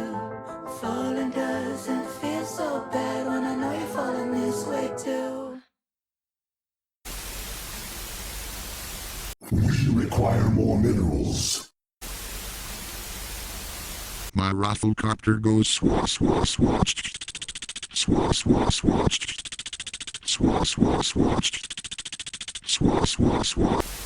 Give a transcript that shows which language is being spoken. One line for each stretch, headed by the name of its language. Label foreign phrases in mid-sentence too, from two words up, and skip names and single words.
English: Falling doesn't feel so bad when I know you're falling this way too. We require more minerals. My rafflecopter goes swa swa swatch. Swa swa swatch. Swa swa swatch. Swa swa swatch.